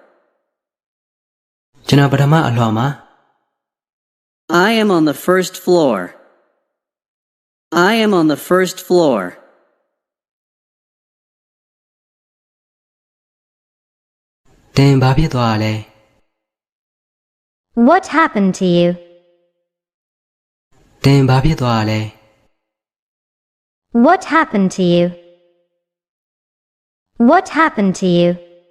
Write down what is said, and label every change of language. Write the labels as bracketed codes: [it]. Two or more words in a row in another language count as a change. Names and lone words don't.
[my] ကျွန်တော်ပထမအလွှာမှာ [en] I am on the first floor. I am on the first floor. [my] တင်ဘာဖြစ်သွားလဲ [en] What happened to you? [my] တင်ဘာဖြစ်သွားလဲ [en] What happened to you? What happened to you?